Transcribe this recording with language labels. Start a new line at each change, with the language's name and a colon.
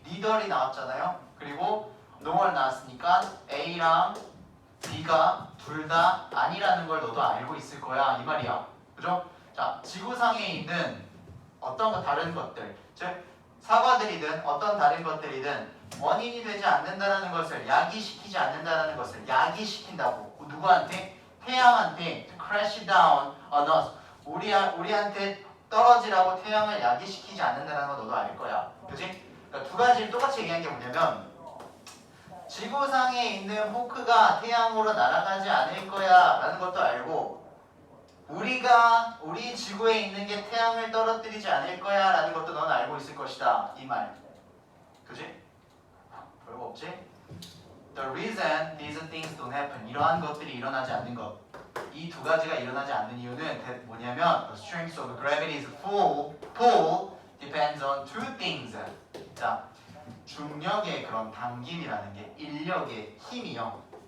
Korean: neither이 나왔잖아요. 그리고 no를 나왔으니까 A랑 B가 둘 다 아니라는 걸 너도 알고 있을 거야. 이 말이야. 그죠? 자, 지구상에 있는 어떤 거 다른 것들, 즉 사과들이든 어떤 다른 것들이든 원인이 되지 않는다는 것을, 야기시키지 않는다는 것을 야기시킨다고. 누구한테?
English: 태양한테 crash down on us.
Korean: 우리한테 떨어지라고 태양을 야기시키지 않는다는 거 너도 알 거야. 그지? 그러니까 두 가지를 똑같이 얘기한 게 뭐냐면 지구상에 있는 포크가 태양으로 날아가지 않을 거야 라는 것도 알고 우리 지구에 있는 게 태양을 떨어뜨리지 않을 거야 라는 것도 넌 알고 있을 것이다. 이 말. 그지? 별거 없지?
English: The reason these things don't happen.
Korean: 이러한 것들이 일어나지 않는 것.
English: 이 두 가지가 일어나지 않는 이유는 뭐냐면 The strength of gravity's pull depends on two things.
Korean: 자, 중력의 그런 당김이라는 게 인력의 힘이요.